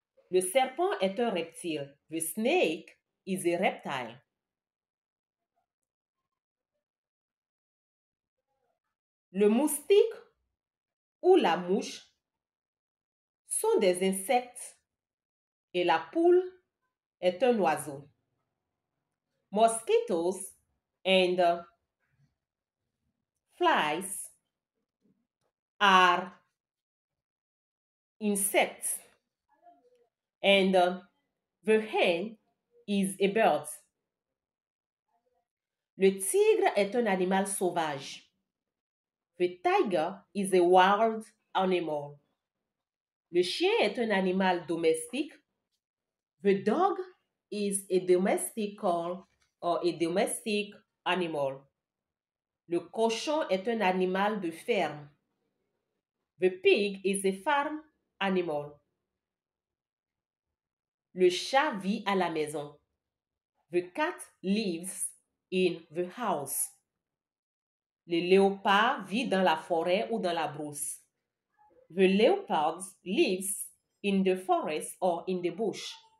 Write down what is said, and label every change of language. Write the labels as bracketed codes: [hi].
[fr] Le serpent est un reptile. [en] The snake is a reptile. [fr] Le moustique ou la mouche sont des insectes et la poule est un oiseau. [en] Mosquitoes and flies are insects, and the hen is a bird. [fr] Le tigre est un animal sauvage. [en] The tiger is a wild animal. [fr] Le chien est un animal domestique. [en] The dog is a domestical or a domestic animal. [fr] Le cochon est un animal de ferme. [en] The pig is a farm animal. [fr] Le chat vit à la maison. [en] The cat lives in the house. [fr] Le léopard vit dans la forêt ou dans la brousse. [en] The leopard lives in the forest or in the bush.